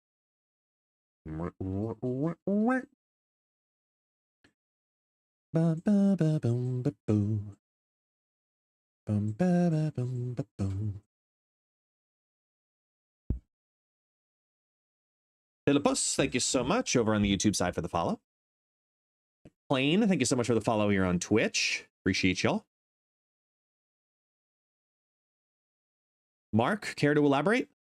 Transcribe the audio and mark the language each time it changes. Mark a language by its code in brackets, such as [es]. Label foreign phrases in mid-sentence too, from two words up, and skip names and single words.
[en] Ba, ba, ba, boom, ba, boo. Bum, ba, ba, boom, ba, boom. Philippus, thank you so much over on the YouTube side for the follow. Plain, thank you so much for the follow here on Twitch. Appreciate y'all. Mark, care to elaborate?